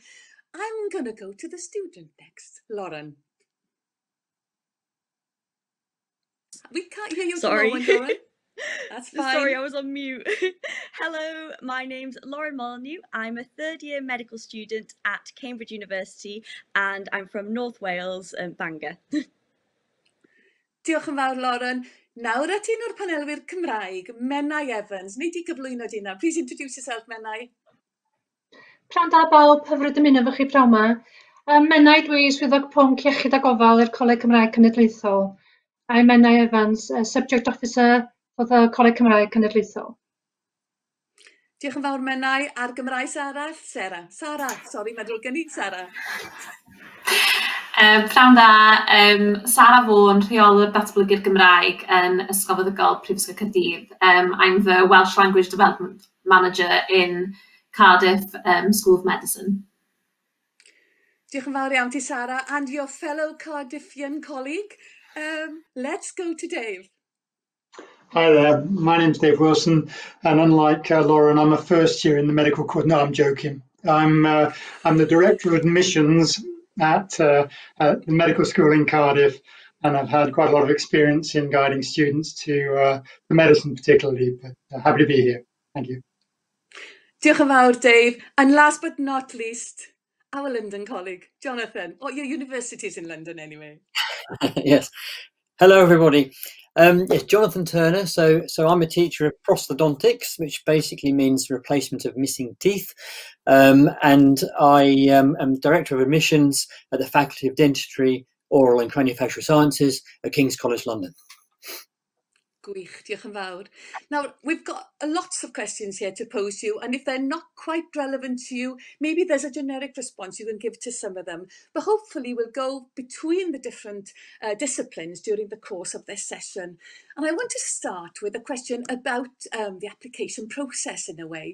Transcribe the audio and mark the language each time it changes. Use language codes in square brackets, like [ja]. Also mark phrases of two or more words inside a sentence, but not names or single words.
[en] I'm going to go to the student next, Lauren. We can't hear you at the moment, Lauren. That's fine. Sorry, I was on mute. Hello, my name's Lauren Molyneux. I'm a third year medical student at Cambridge University and I'm from North Wales, Bangor. [cy] Diolch yn fawr, Lauren. Nawr at un o'r panelwyr Cymraeg, Menai Evans. Nid i gyflwyno dyna. [en] Please introduce yourself, Menai. [cy] Pnawn da bawb, hyfryd ymuno efo chi pnawn 'ma. Menai dwi swyddog pwnc iechyd a gofal i'r Coleg Cymraeg Cenedlaethol. [en] I'm Menai Evans, Subject Officer for the Coleg Cymraeg Cenedlaethol. [cy] Diolch yn fawr, Menai. A'r Gymraes arall, Sarah. Sorry, meddwl gynnu, Sarah. Pnawn da, Sarah Vaughan, rheolwr datblygu'r Gymraeg yn Ysgol Feddygol Prifysgol Caerdydd. [en] I'm the Welsh Language Development Manager in Cardiff School of Medicine. [cy] Diolch yn fawr iawn ti, [en] Sarah, and your fellow Cardiffian colleague. Let's go to Dave. Hi there, my name's Dave Wilson, and unlike Lauren, I'm a first year in the medical course. No, I'm joking. I'm the Director of Admissions at the medical school in Cardiff, and I've had quite a lot of experience in guiding students to the medicine particularly, but happy to be here. Thank you. [cy] Diolch yn fawr, Dave. [en] And last but not least, our London colleague, Jonathan. Oh, your university's in London anyway. Yes. Hello, everybody. Yes, Jonathan Turner. So I'm a teacher of prosthodontics, which basically means replacement of missing teeth. And I am Director of Admissions at the Faculty of Dentistry, Oral and Craniofacial Sciences at King's College London. [cy] Gwych, diolch yn fawr. [en] Now, we've got lots of questions here to pose to you, and if they're not quite relevant to you, maybe there's a generic response you can give to some of them. But hopefully we'll go between the different disciplines during the course of this session. And I want to start with a question about the application process in a way.